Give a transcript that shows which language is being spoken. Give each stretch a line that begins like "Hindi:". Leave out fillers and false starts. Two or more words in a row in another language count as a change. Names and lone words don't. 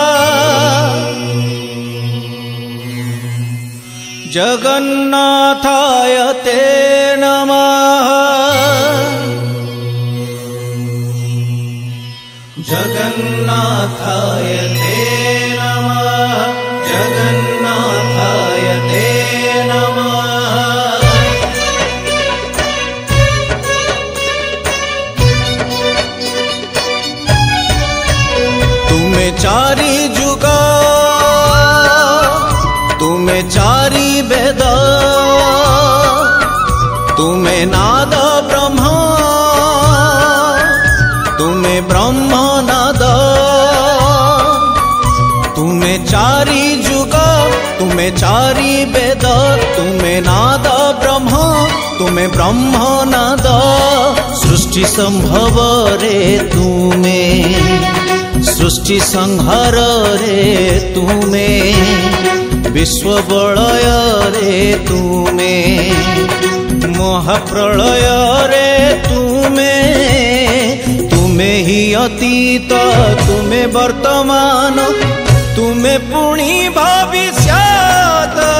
Sanskrit: जगन्नाथाय ते नमः जगन्नाथाय ते नमः जगन्नाथाय ते नमः।
Odia: ଚାରି ଯୁଗ ତୁମେ ଚାରି ବେଦ ତୁମେ ନାଦ ବ୍ରହ୍ମ ତୁମେ ବ୍ରହ୍ମ ନାଦ ତୁମେ ଚାରି ଯୁଗ ତୁମେ ଚାରି ବେଦ ତୁମେ ନାଦ ବ୍ରହ୍ମ ତୁମେ ବ୍ରହ୍ମ ନାଦ ସୃଷ୍ଟି ସମ୍ଭବ ରେ ତୁମେ ସୃଷ୍ଟି ସଂହାର ରେ ତୁମେ ବିଶ୍ୱ ବଳୟ ରେ ତୁମେ ମହାପ୍ରଳୟ ରେ ତୁମେ ତୁମେ ହିଁ ଅତୀତ ତୁମେ ବର୍ତ୍ତମାନ ତୁମେ ପୁଣି ଭବିଷ୍ୟତ